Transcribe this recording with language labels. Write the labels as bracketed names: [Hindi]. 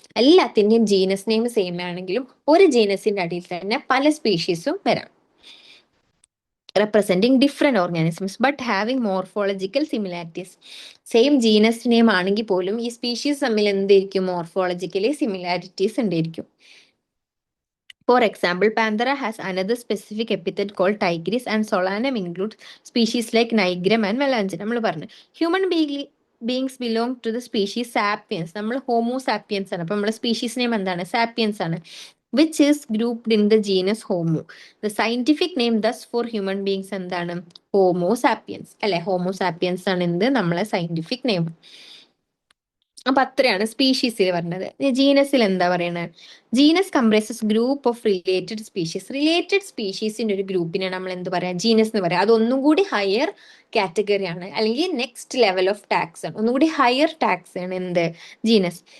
[Malayalam] എല്ലാത്തിന്റെയും genus name same ആണെങ്കിലും ഒരു ജീനസിന്റെ അടിയിൽ തന്നെ പല സ്പീഷീസും വരാം, [English] representing different organisms but having morphological similarities. [Malayalam] Same genus name ആണെങ്കിൽ പോലും ഈ സ്പീഷീസ് തമ്മിൽ എന്തായിരിക്കും മോർഫോളജിക്കലി സിമിലാരിറ്റീസ് ഉണ്ടായിരിക്കും. [English] For example, Panthera has another specific epithet called tigris, and Solanum includes species like Nigrum and Melangina. [Malayalam] നമ്മൾ പറഞ്ഞു [English] Human beings belong to the species sapiens. [Malayalam] നമ്മൾ homo sapiens ആണ്. അപ്പൊ നമ്മുടെ സ്പീഷീസ് നെയിം എന്താണ്? [English] sapiens [Malayalam] ആണ്, [English] which is grouped in the genus Homo. The scientific name thus for human beings [Malayalam] എന്താണ്? [English] Homo sapiens അല്ലെ? [Malayalam] Homo sapiens ആണ് എന്ത് നമ്മളെ സയന്റിഫിക് നെയിം. അപ്പൊ അത്രയാണ് സ്പീഷീസിൽ പറഞ്ഞത്. ജീനസിൽ എന്താ പറയുന്നത്? [English] Genus comprises group of related species. [Malayalam] Related സ്പീഷീസിന്റെ ഒരു ഗ്രൂപ്പിനെ നമ്മൾ എന്ത് പറയാ? ജീനസ് എന്ന് പറയാം. അതൊന്നും കൂടി ഹയർ കാറ്റഗറി ആണ്, അല്ലെങ്കിൽ നെക്സ്റ്റ് ലെവൽ ഓഫ് ടാക്സ് ആണ്, ഒന്നുകൂടി ഹയർ ടാക്സ് ആണ് എന്ത്? ജീനസ്.